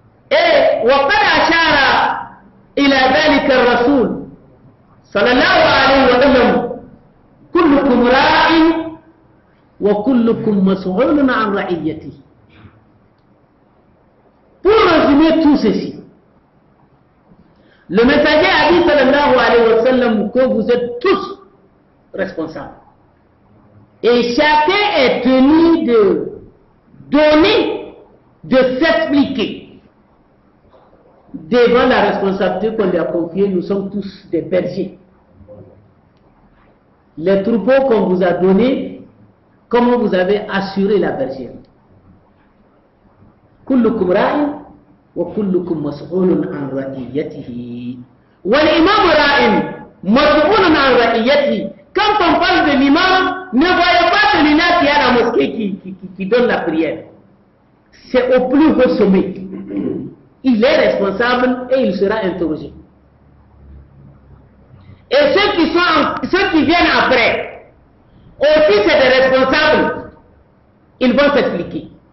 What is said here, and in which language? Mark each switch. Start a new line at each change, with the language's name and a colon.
Arabic: Et وقد أشار إلى ذلك الرسول صلى الله عليه وسلم كلكم راع وكلكم مسؤول عن رعيته.
French: Pour résumer tout ceci, le messager a dit sallallahu alayhi wa sallam que vous êtes tous responsables. Et chacun est tenu donné de s'expliquer devant la responsabilité qu'on lui a confiée. Nous sommes tous des bergers. Les troupeaux qu'on vous a donnés, comment vous avez assuré la bergerie?
Arabic: كلكم راع وكلكم مسؤول عن رعيته والإمام راع مسؤول عن رعيته.
French: Quand on parle de l'imam, ne voyez pas celui-là qui est à la mosquée qui donne la prière. C'est au plus haut sommet. Il est responsable et il sera interrogé. Et ceux qui viennent après, aussi c'est des responsables, ils vont s'expliquer.